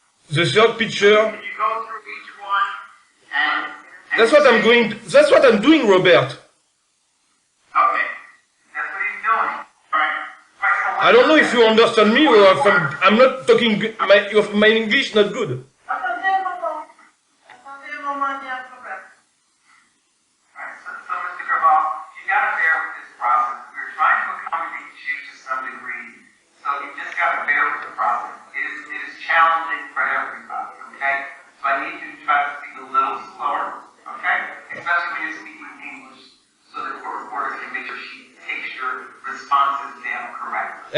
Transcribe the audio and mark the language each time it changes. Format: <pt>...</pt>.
<en>The third picture, Can you go through each one and that's what I'm going. That's what I'm doing, Robert. Okay. That's what he's doing. All right. Right, so I don't know if you understand me or if I'm not talking. My English not good.</en> <fr>Attendez un moment. Attendez un moment, il y a un problème.</fr> <en>Alright, so Mr. Gravall, you gotta bear with this process. We're trying to accommodate you to some degree, so you just gotta bear with the process. It is challenging for everybody, okay? So I need you to try to speak a little slower, okay? Especially when you're speaking English, so that the reporter can make sure she takes your responses down correctly.</en>